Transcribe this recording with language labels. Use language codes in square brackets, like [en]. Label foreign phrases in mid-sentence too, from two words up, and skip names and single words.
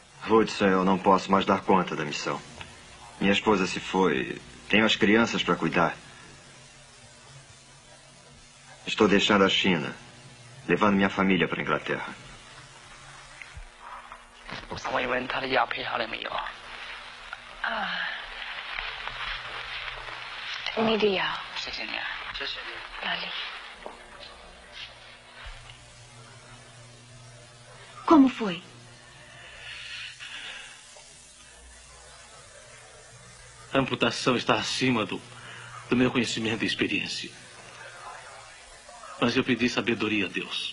[pt] Hudson, eu não posso mais dar conta da missão. Minha esposa se foi. Tenho as crianças para cuidar. Estou deixando a China, levando minha família para a Inglaterra. [zh] 我以为他的药配好了没有？你的药。谢谢你啊，谢谢你。 [pt] 哪里 Como foi? A amputação está acima do meu conhecimento e experiência. Mas eu pedi sabedoria a Deus.